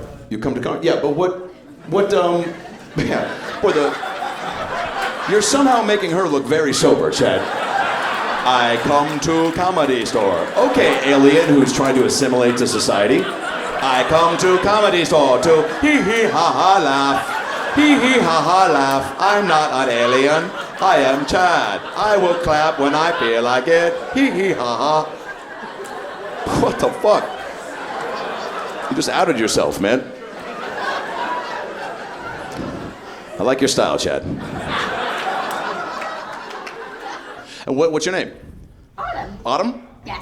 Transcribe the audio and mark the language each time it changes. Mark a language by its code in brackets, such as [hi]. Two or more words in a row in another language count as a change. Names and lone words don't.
[en] You come to comedy? Yeah, but yeah, boy, you're somehow making her look very sober, Chad. I come to Comedy Store. Okay, alien who's trying to assimilate to society. I come to Comedy Store to hee hee ha ha laugh. Hee hee ha ha laugh. I'm not an alien. I am Chad. I will clap when I feel like it. Hee hee ha ha. What the fuck? You just outed yourself, man. I like your style, Chad. And what's your name? Autumn. Autumn? Yes.